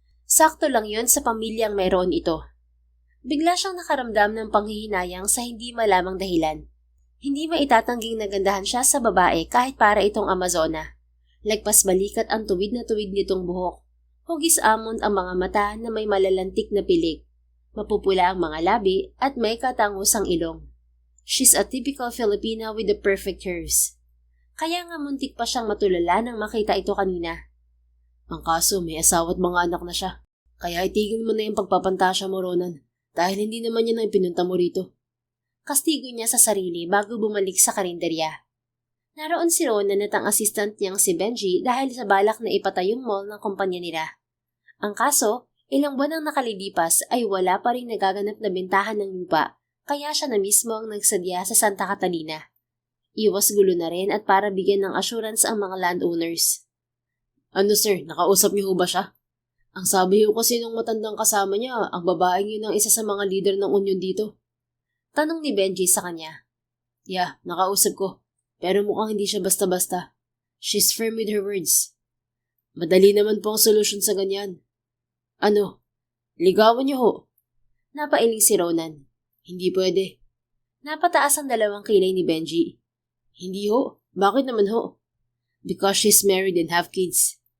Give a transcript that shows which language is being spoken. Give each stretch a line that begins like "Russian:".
Filipino: Sakto lang yon sa pamilyang mayroon ito. Bigla siyang nakaramdam ng panghihinayang sa hindi malamang dahilan. Hindi maitatangging nagandahan siya sa babae kahit para itong Amazona. Lagpas balikat ang tuwid na tuwid nitong buhok. Hugis amon ang mga mata na may malalantik na pilik. Mapupula ang mga labi at may katangusang ilong.
English: She's a typical Filipina with the perfect curves.
Filipino: Kaya nga muntik pa siyang matulala nang makita ito kanina. Ang kaso, may asawa at mga anak na siya. Kaya itigil mo na yung pagpapantasya mo, Ronan. Dahil hindi naman yan ang pinunta mo rito. Kastigo niya sa sarili bago bumalik sa karinderya. Naroon si Ronan at ang assistant niyang si Benji dahil sa balak na ipatay yung mall ng kumpanya nila. Ang kaso, ilang buwan ang nakalilipas ay wala pa rin nagaganap na bentahan ng lupa, kaya siya na mismo ang nagsadya sa Santa Catalina. Iwas gulo na rin at para bigyan ng assurance ang mga landowners. Ano sir, nakausap niyo ba siya? Ang sabi ko kasi nung matandang kasama niya, ang babaeng yun ang isa sa mga leader ng union dito. Tanong ni Benji sa kanya. Yeah, nakausap ko. Pero mukhang hindi siya basta-basta.
English: She's firm with her words.
Filipino: Madali naman po ang solusyon sa ganyan. Ano? Ligawan niyo ho? Napailing si Ronan. Hindi pwede. Napataas ang 2 kilay ni Benji. Hindi ho. Bakit naman ho?
English: Because she's married and have kids.